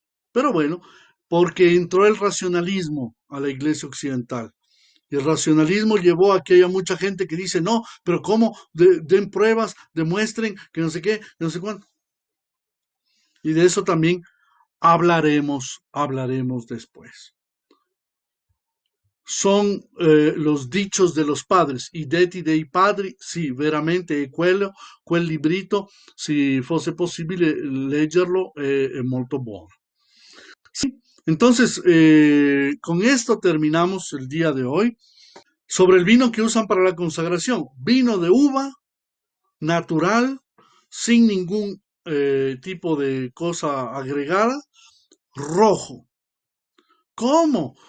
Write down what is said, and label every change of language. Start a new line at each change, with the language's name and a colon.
Spanish: Pero bueno, porque entró el racionalismo a la iglesia occidental. Y el racionalismo llevó a que haya mucha gente que dice, no, pero ¿cómo? Den pruebas, demuestren que no sé qué, no sé cuánto. Y de eso también hablaremos después. Son los dichos de los padres,
Italian: i detti dei padri, sì, veramente è quello, quel librito, se fosse possibile leggerlo, è molto buono.
Spanish: Sí, entonces, con esto terminamos el día de hoy. Sobre el vino que usan para la consagración, vino de uva, natural, sin ningún tipo de cosa agregada, rojo. ¿Cómo?